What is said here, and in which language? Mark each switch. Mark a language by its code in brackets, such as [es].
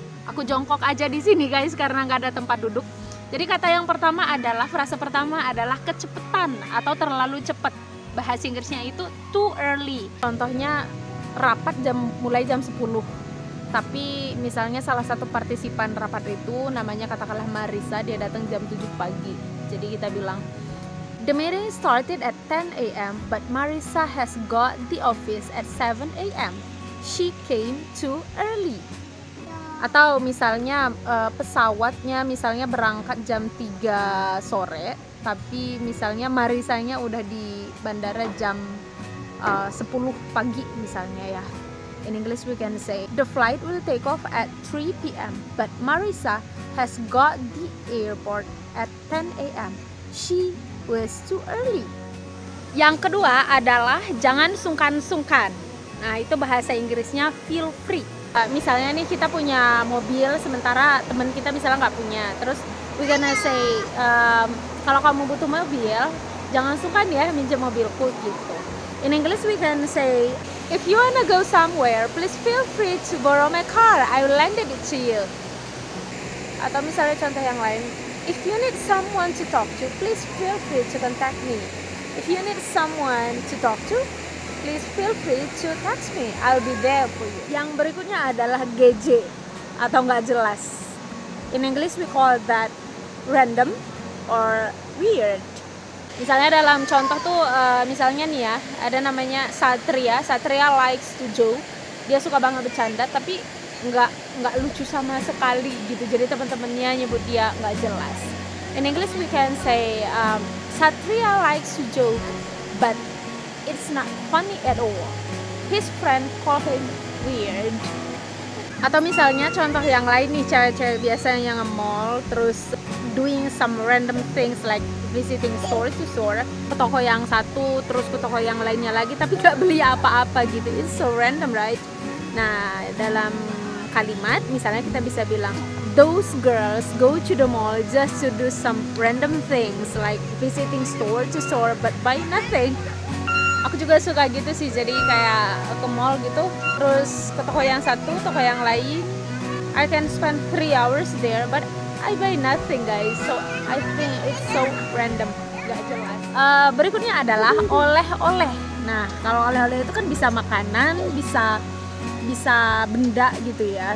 [id] Aku jongkok aja di sini guys karena nggak ada tempat duduk. Jadi frase pertama adalah kecepetan atau terlalu cepat. Bahasa Inggrisnya itu too early. Contohnya rapat mulai jam 10. Tapi misalnya salah satu partisipan rapat itu namanya katakanlah Marisa, dia datang jam 7 pagi. Jadi kita bilang [en] the meeting started at 10 AM but Marisa has got the office at 7 AM. She came too early. [id] Atau misalnya pesawatnya misalnya berangkat jam 3 sore, tapi misalnya Marisanya udah di bandara jam 10 pagi misalnya ya. [en] In English we can say the flight will take off at 3 PM but Marisa has got the airport at 10 AM. She was too early. [id] Yang kedua adalah jangan sungkan-sungkan. Nah, itu bahasa Inggrisnya feel free. Misalnya nih kita punya mobil sementara teman kita misalnya nggak punya, terus [en] we gonna say [id] kalau kamu butuh mobil jangan sungkan ya minjem mobilku gitu. [en] In English we can say if you wanna go somewhere please feel free to borrow my car, I will lend it to you. [id] Atau misalnya contoh yang lain, [en] if you need someone to talk to please feel free to contact me. If you need someone to talk to please feel free to text me, I'll be there for you. [id] Yang berikutnya adalah GJ atau nggak jelas. [en] In English we call that random or weird. [id] Misalnya dalam contoh tuh, misalnya nih ya, ada namanya Satria. [en] Satria likes to joke. [id] Dia suka banget bercanda, tapi nggak lucu sama sekali gitu. Jadi teman-temannya nyebut dia nggak jelas. [en] In English we can say Satria likes to joke, but it's not funny at all. His friend call him weird. [id] Atau misalnya contoh yang lain nih, cewek-cewek biasanya nge-mall terus [en] doing some random things like visiting store to store, [id] ke toko yang satu terus ke toko yang lainnya lagi tapi gak beli apa-apa gitu. [en] It's so random, right? [id] Nah, dalam kalimat misalnya kita bisa bilang [en] those girls go to the mall just to do some random things like visiting store to store but buy nothing. [id] Aku juga suka gitu sih, jadi kayak ke mall gitu, terus ke toko yang satu, toko yang lain. [en] I can spend 3 hours there, but I buy nothing guys. So I think it's so random, [id] gak jelas. Berikutnya adalah oleh-oleh. Nah, kalau oleh-oleh itu kan bisa makanan, bisa benda gitu ya.